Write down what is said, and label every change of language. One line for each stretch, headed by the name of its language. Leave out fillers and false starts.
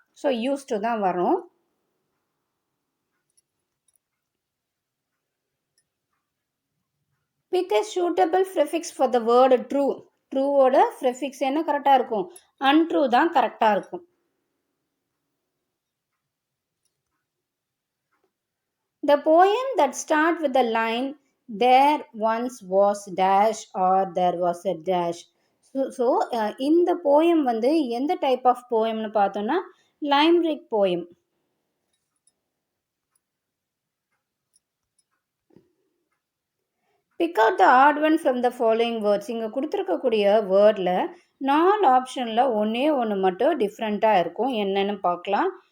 Tamil: So use to தான் வரும். Big
English: a suitable prefix for the word true.
Tamil: ட்ரூவோட prefix என்ன கரெக்டாக இருக்கும், அன்ட்ரூ தான் கரெக்டாக இருக்கும்.
English: The poem that start with the line there once was dash or there was a dash.
Tamil: So இந்த poem வந்து எந்த டைப் ஆஃப் போயம்னு பார்த்தோன்னா லைம்ரிக் poem. Big out the odd one from the following words. இங்கே கொடுத்துருக்கக்கூடிய வேர்டில் 4 ஆப்ஷனில் ஒன்று மட்டும் டிஃப்ரெண்ட்டாக இருக்கும். என்னென்னு பார்க்கலாம்.